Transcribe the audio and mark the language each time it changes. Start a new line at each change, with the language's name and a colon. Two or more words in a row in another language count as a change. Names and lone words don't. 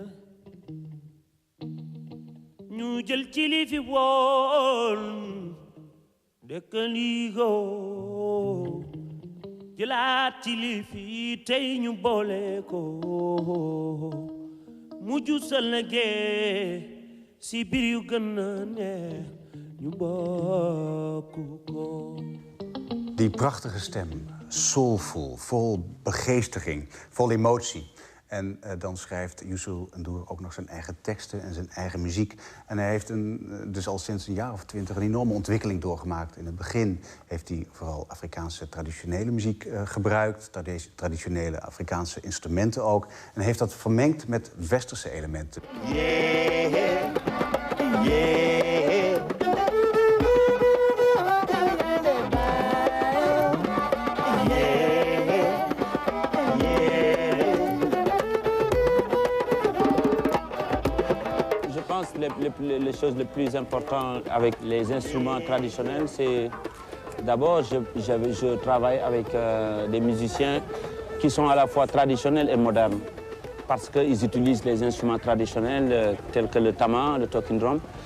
Wolof: Ñu jël ci li fi woon dëkkaligo jëlaat ci li fi tey ñu boole ko mujj sa liggéey si biir yu gën a neex ñu bokk ko.
Dutch: Die prachtige stem, soulful, vol begeestiging, vol emotie. En dan schrijft Youssou N'Dour ook nog zijn eigen teksten en zijn eigen muziek. En hij heeft dus al sinds een jaar of 20 een enorme ontwikkeling doorgemaakt. In het begin heeft hij vooral Afrikaanse traditionele muziek gebruikt. Traditionele Afrikaanse instrumenten ook. En heeft dat vermengd met westerse elementen.
English: Yeah, yeah.
French: Les choses les plus importantes avec les instruments traditionnels, c'est d'abord je travaille avec des musiciens qui sont à la fois traditionnels et modernes parce qu'ils utilisent les instruments traditionnels tels que le tama, le talking drum.